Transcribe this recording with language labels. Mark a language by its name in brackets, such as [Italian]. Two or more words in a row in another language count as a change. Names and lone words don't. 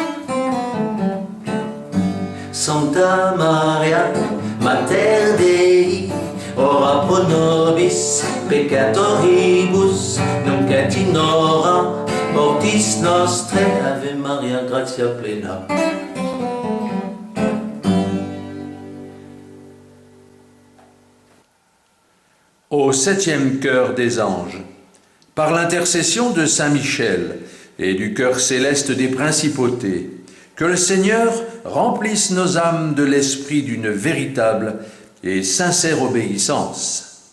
[Latin] Sancta Maria, Mater Dei, ora pro nobis peccatoribus, nunc et in hora mortis nostrae. Ave Maria, gratia plena. [French] Au septième chœur des anges, par l'intercession de Saint Michel et du chœur céleste des principautés, que le Seigneur remplisse nos âmes de l'esprit d'une véritable et sincère obéissance.